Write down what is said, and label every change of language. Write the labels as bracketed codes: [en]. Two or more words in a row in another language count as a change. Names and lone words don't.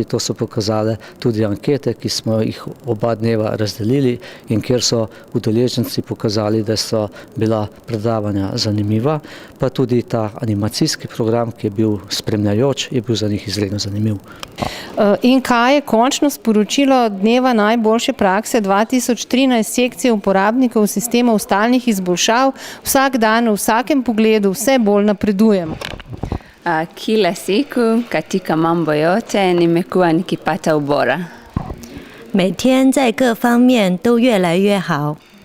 [sl] To so pokazale tudi ankete, ki smo jih oba dneva razdelili in kjer so udeleženci pokazali, da so bila predavanja zanimiva, pa tudi ta animacijski program, ki je bil spremljajoč, je bil za njih izredno zanimiv. In kaj je končno sporočilo dneva najboljše prakse 2013 sekcije uporabnikov sistemov stalnih izboljšav? Vsak dan, v vsakem pogledu vse bolj napredujemo. [sw] Kila siku katika mambo yote nimekuwa nikipata ubora. [zh] 每天在各方面都越来越好。